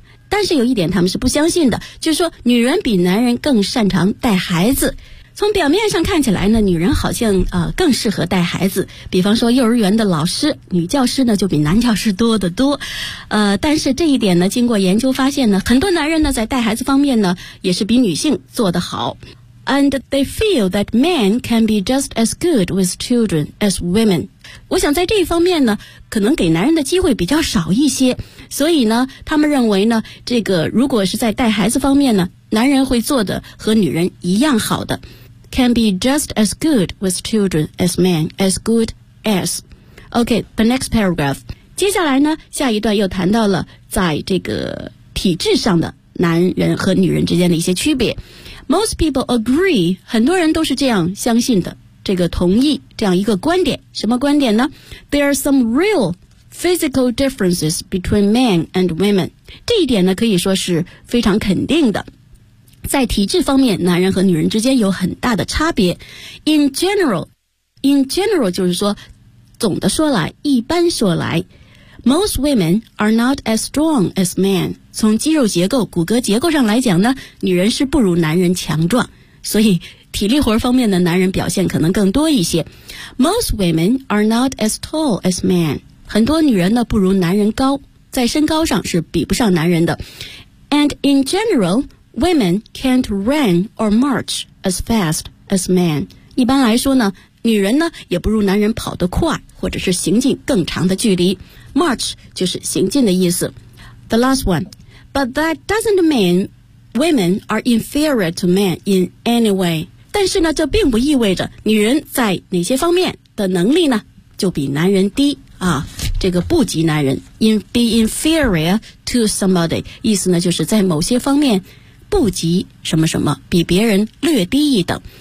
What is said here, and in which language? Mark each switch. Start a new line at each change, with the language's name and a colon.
Chinese: 但是有一点他们是不相信的，就是说女人比男人更擅长带孩子。从表面上看起来呢，女人好像更适合带孩子，比方说幼儿园的老师，女教师呢就比男教师多得多。但是这一点呢经过研究发现呢，很多男人呢在带孩子方面呢也是比女性做得好。
English: And they feel that men can be just as good with children as women。
Chinese: 我想在这一方面呢可能给男人的机会比较少一些，所以呢他们认为呢这个如果是在带孩子方面呢，男人会做的和女人一样好的。
English: Can be just as good with children as men, as good as. OK, the next paragraph.
Chinese: 接下来呢，下一段又谈到了在这个体制上的男人和女人之间的一些区别。
English: Most people agree,
Chinese: 很多人都是这样相信的，这个同意，这样一个观点。什么观点呢？
English: There are some real physical differences between men and women.
Chinese: 这一点呢，可以说是非常肯定的。在体质方面，男人和女人之间有很大的差别。 In general 就是说，总的说来，一般说来，
English: Most women are not as strong as men.
Chinese: 从肌肉结构、骨骼结构上来讲呢，女人是不如男人强壮，所以体力活方面的男人表现可能更多一些。
English: Most women are not as tall as men.
Chinese: 很多女人呢不如男人高，在身高上是比不上男人的。
English: And in generalWomen can't run or march as fast as men.
Chinese: 一般来说呢，女人呢也不如男人跑得快，或者是行进更长的距离。 March 就是行进的意思。
English: The last one. But that doesn't mean women are inferior to men in any way.
Chinese: 但是呢，这并不意味着女人在哪些方面的能力呢，就比男人低啊。这个不及男人。
English: Be inferior to somebody.
Chinese: 意思呢，就是在某些方面不及什么什么，比别人略低一等。